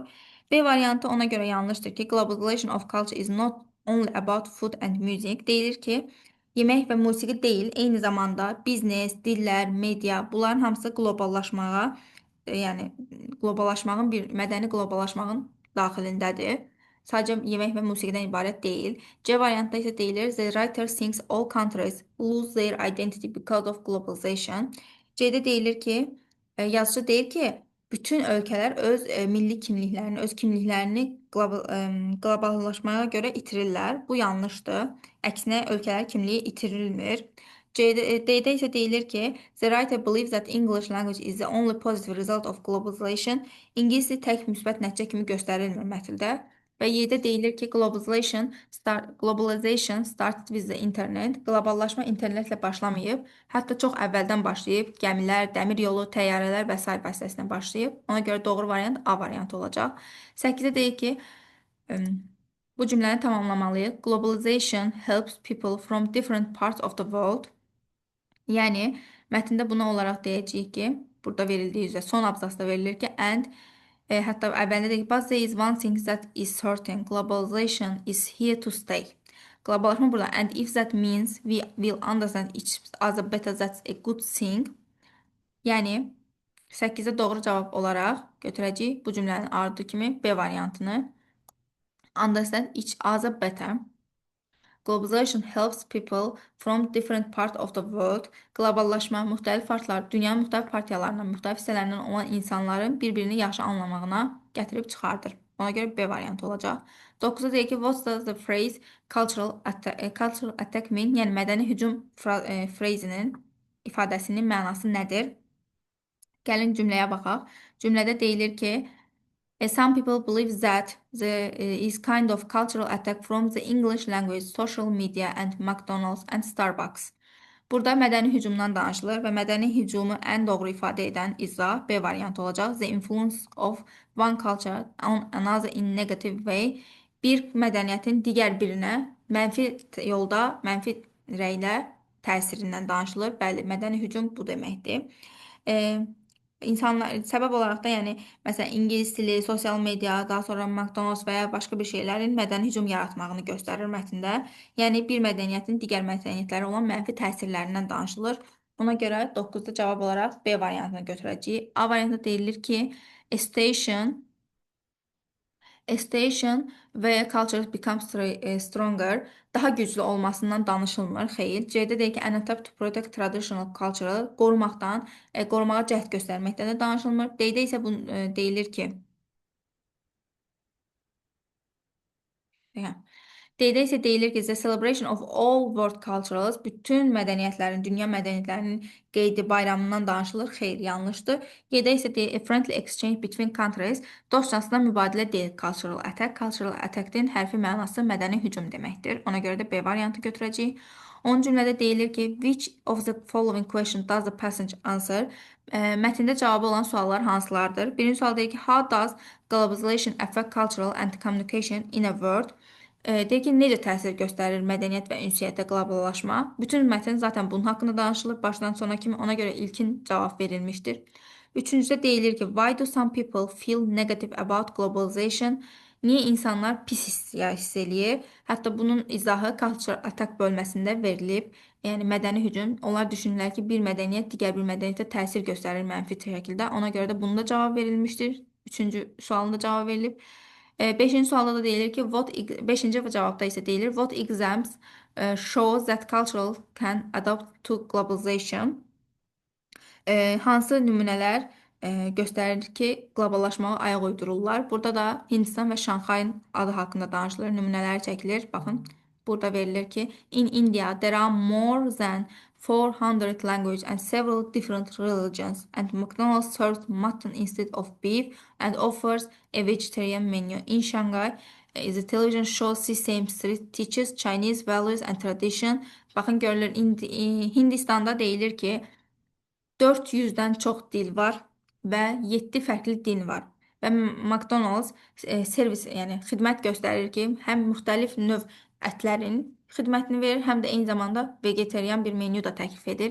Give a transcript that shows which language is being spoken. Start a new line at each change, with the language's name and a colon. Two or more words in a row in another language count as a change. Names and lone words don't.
Azerbaijani: B variantı ona görə yanlışdır ki,
English: globalization of culture is not only about food and music.
Azerbaijani: Deyilir ki, yemək və musiqi deyil, eyni zamanda biznes, dillər, media, bunların hamısı qloballaşmağa, yəni qloballaşmağın mədəni qloballaşmağın daxilindədir. Sadəcə yemək və musiqidən ibarət deyil. C variantda isə deyilir,
English: the writer thinks all countries lose their identity because of globalization.
Azerbaijani: C-də deyilir ki, yazıcı deyir ki, bütün ölkələr öz milli kimliklərini, öz kimliklərini qloballaşmaya görə itirirlər. Bu yanlışdır. Əksinə ölkələr kimliyi itirilmir. D-də isə deyilir ki,
English: the writer believes that English language is the only positive result of globalization.
Azerbaijani: İngilis dili tək müsbət nəticə kimi göstərilmir mətndə. Və Y-də deyilir ki,
English: globalization started with the internet.
Azerbaijani: Qloballaşma internetlə başlamayıb, hətta çox əvvəldən başlayıb. Gəmilər, dəmir yolu, təyyarələr və s. vasitəsilə başlayıb. Ona görə doğru variant A variantı olacaq. 8-də deyir ki, bu cümləni tamamlamalıyıq.
English: Globalization helps people from different parts of the world.
Azerbaijani: Yəni, mətndə buna olaraq deyəcəyik ki, burada verildiyi üzrə son abzasda verilir ki, and hətta əvvəlində deyək ki,
English: but there is one thing that is certain, globalization is here to stay.
Azerbaijani: Qloballaşma burada,
English: and if that means we will understand each other better, that's a good thing.
Azerbaijani: Yəni, 8-də doğru cavab olaraq götürəcəyik bu cümlənin ardı kimi B variantını.
English: Understand each other better. Globalization helps people from different parts of the world.
Azerbaijani: Qloballaşma müxtəlif partlar, dünyanın müxtəlif partiyalarından, müxtəlif hissələrindən olan insanların bir-birini yaxşı anlamağına gətirib çıxardır. Ona görə B variantı olacaq. 9-da deyir ki,
English: what does the phrase cultural attack mean?
Azerbaijani: Yəni mədəni hücum phrasinin ifadəsinin mənası nədir? Gəlin cümləyə baxaq. Cümlədə deyilir ki,
English: some people believe that there is kind of cultural attack from the English language, social media, and McDonald's and Starbucks.
Azerbaijani: Burada mədəni hücumdan danışılır və mədəni hücumu ən doğru ifadə edən izah B variantı olacaq.
English: The influence of one culture on another in negative way.
Azerbaijani: Bir mədəniyyətin digər birinə mənfi yolda, mənfi rəylə təsirindən danışılır. Bəli, mədəni hücum bu deməkdir. İnsanlar səbəb olaraq da, yəni məsələn ingilis dili, sosial media, daha sonra McDonald's və ya başqa bir şeylərin mədəni hücum yaratmağını göstərir mətndə. Yəni bir mədəniyyətin digər mədəniyyətlərə olan mənfi təsirlərindən danışılır. Ona görə 9-da cavab olaraq B variantını götürəcəyik. A variantında deyilir ki,
English: a station və culture becomes stronger,
Azerbaijani: daha güclü olmasından danışılmır. Xeyr. C-də deyir ki,
English: an attempt to protect traditional culture,
Azerbaijani: qorumaqdan, qorumağa cəhd göstərməkdən də danışılmır. D-də isə bu deyilir ki, D-də isə deyilir ki,
English: the celebration of all world cultures,
Azerbaijani: bütün mədəniyyətlərin, dünya mədəniyyətlərinin qeydi bayramından danışılır. Xeyr, yanlışdır. Y-də isə deyir,
English: a friendly exchange between countries,
Azerbaijani: dostcasına mübadilə deyil
English: cultural attack. Cultural attack-
Azerbaijani: din hərfi mənası mədəni hücum deməkdir. Ona görə də B variantı götürəcəyik. Onun cümlədə deyilir ki,
English: which of the following question does the passage answer?
Azerbaijani: Mətndə cavabı olan suallar hansılardır? Birinci sual deyir ki,
English: how does globalization affect cultural and communication in a world?
Azerbaijani: Deyir ki, necə təsir göstərir mədəniyyət və ünsiyyətə qloballaşma? Bütün mətn zaten bunun haqqında danışılır, başdan sona kimi, ona görə ilkin cavab verilmişdir. Üçüncüdə deyilir ki,
English: why do some people feel negative about globalization?
Azerbaijani: Niyə insanlar pis hiss eləyir? Hətta bunun izahı Culture Attack bölməsində verilib. Yəni mədəni hücum. Onlar düşünürlər ki, bir mədəniyyət digər bir mədəniyyətə təsir göstərir mənfi şəkildə. Ona görə də bunda cavab verilmişdir. Üçüncü sualında cavab verilib. Beşinci sualda da deyilir ki, beşinci cavabda isə deyilir,
English: what exams shows that cultural can adapt to globalization?
Azerbaijani: Hansı nümunələr göstərir ki, qloballaşmağa ayaq uydururlar. Burada da Hindistan və Şanxayın adı haqqında danışılır, nümunələr çəkilir. Baxın, burada verilir ki,
English: in India there are more than 400 languages and several different religions, and McDonald's serves mutton instead of beef and offers a vegetarian menu. In Shanghai, the television show Sesame Street teaches Chinese values and tradition.
Azerbaijani: Baxın, görülür, Hindistanda deyilir ki, 400-dən çox dil var və 7 fərqli din var. Və McDonald's servis, yəni xidmət göstərir ki, həm müxtəlif növ ətlərin xidmətini verir, həm də eyni zamanda vegetarian bir menyu da təklif edir.